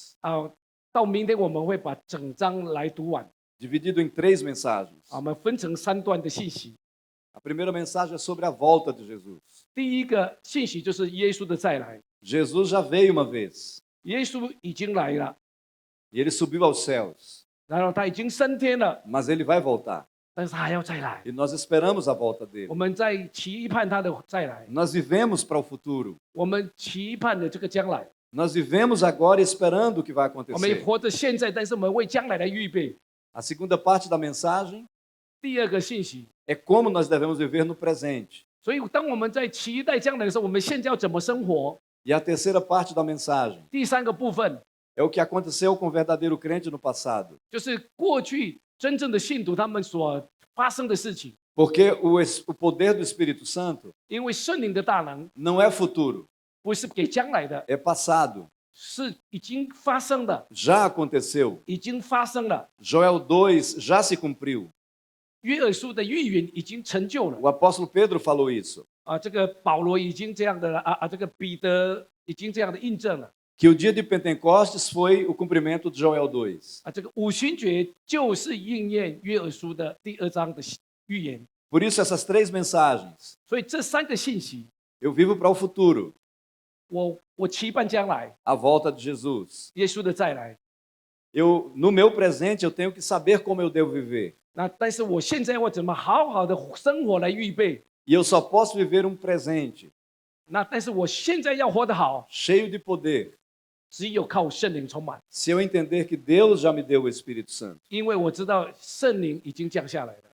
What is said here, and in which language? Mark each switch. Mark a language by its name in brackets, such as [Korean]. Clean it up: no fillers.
[Chinese] 啊，到明天我们会把整章来读完 [Portuguese] dividido em 3 mensagens. [Chinese] 啊，我们分成3段的信息。 [Portuguese] A primeira mensagem é sobre a volta de Jesus. [Chinese] 第一个信息就是耶稣的再来， [Portuguese] Jesus já veio uma vez [Chinese] 耶稣已经来了， [Portuguese] e ele subiu aos céus, [Chinese] 然后他已经升天了， [Portuguese] mas ele vai voltar [Chinese] 但是他还要再来， [Portuguese] e nós esperamos a volta [Chinese] 我 [Portuguese] dele. [Chinese] 们在期盼他的再来， [Portuguese] Nós vivemos para o futuro. [Chinese] 我们期盼的这个将来， [Portuguese] Nós vivemos agora esperando o que vai [Chinese] 我们也 [Portuguese] acontecer. [Chinese] 活着现在，但是我们为将来来预备。 [Portuguese] A segunda parte da mensagem [Chinese] 第二个信息， [Portuguese] é como nós devemos viver no presente. [Chinese] 所以当我们在期待将来的时候，我们现在要怎么生活？ [Portuguese] E a terceira parte da mensagem [Chinese] 第三个部分 [Portuguese] é o que aconteceu com o verdadeiro crente no passado. [Chinese] 就是过去真正的信徒他们所发生的事情， [Portuguese] Porque o poder do Espírito Santo [Chinese] 因为圣灵的大能 [Portuguese] não é futuro, [Chinese] 不是给将来的， [Portuguese] é passado. [Chinese] 是已经发生的， [Portuguese] Já aconteceu. [Chinese] 已经发生了。 [Portuguese] Joel 2 já se cumpriu. [Chinese] 约珥书的预言已经成就了 [Portuguese] O apóstolo Pedro falou isso, [Chinese] 啊，这个保罗已经这样的了啊，这个彼得已经这样的印证了 [Portuguese] que o dia de Pentecostes foi o cumprimento de Joel 2. [Chinese] 啊，这个五旬节就是应验约珥书的第2章的预言。 [Portuguese] Por isso essas 3 mensagens. [Chinese] 所以这3个信息， [Portuguese] Eu vivo para o futuro, [Chinese] 我期盼将来 [Portuguese] a volta de Jesus. [Chinese] 耶稣的再来。 [Portuguese] No meu presente eu tenho que saber como eu devo viver. [Chinese] 那但是我现在我怎么好好的生活来预备？ [Portuguese] E eu só posso viver um presente [Chinese] 那但是我现在要活得好， [Portuguese] cheio de poder [Chinese] 只有靠圣灵充满， [Portuguese] se eu entender que Deus já me deu o Espírito Santo. [Chinese] 因为我知道圣灵已经降下来了。